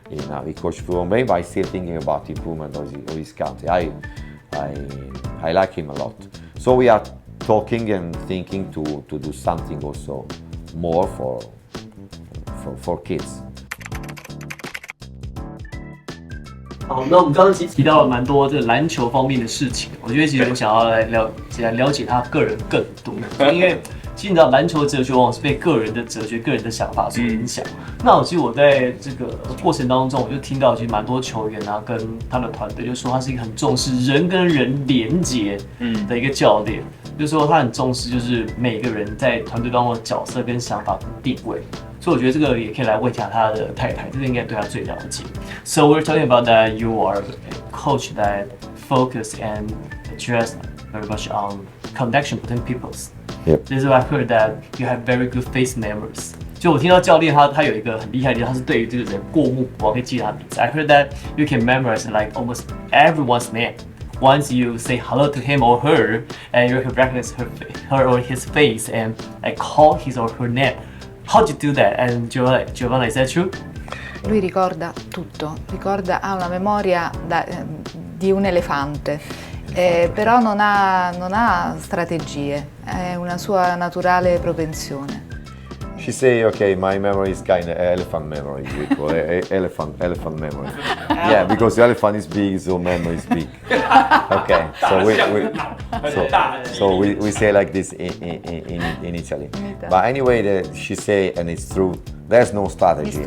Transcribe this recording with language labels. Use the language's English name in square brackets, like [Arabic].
[English] Now he coached for Home, but he's still thinking about improvement of his country. I like him a lot. So we are talking and thinking to do something also more for kids. [Chinese] 好，那我们刚刚其实提到了蛮多这个篮球方面的事情，我觉得其实我想要来了解他个人更多，因为其实你知道篮球哲学往往是被个人的哲学、个人的想法所影响。那其实我在这个过程当中，我就听到其实蛮多球员啊，跟他的团队就说他是一个很重视人跟人连结的一个教练，就是说他很重视就是每个人在团队当中的角色跟想法跟定位。所以我觉得这个也可以来问一下他的太太，这个应该对他最了解。 [English] So we're talking about that you are a coach that focus and address very much on connection between peoples. Yep. This is why I've heard that you have very good face memories. [Chinese] 就我听到教练他有一个很厉害的地方，他是对于这个人过目不忘，可以记得他名字。 [English] I heard that you can memorize like almost everyone's name. Once you say hello to him or her, and you can recognize her or his face and like call his or her name. How do you do that? And Giovanna, is that true? [Italian] Lui ricorda tutto, ha una memoria di un elefante, però non ha strategie, è una sua naturale propensione. [English] She say, okay, my memory is kind of elephant memory, we call it elephant memory. Yeah, because the elephant is big, so memory is big. Okay, so we say like this in Italy. But anyway, she say, and it's true, there's no strategy.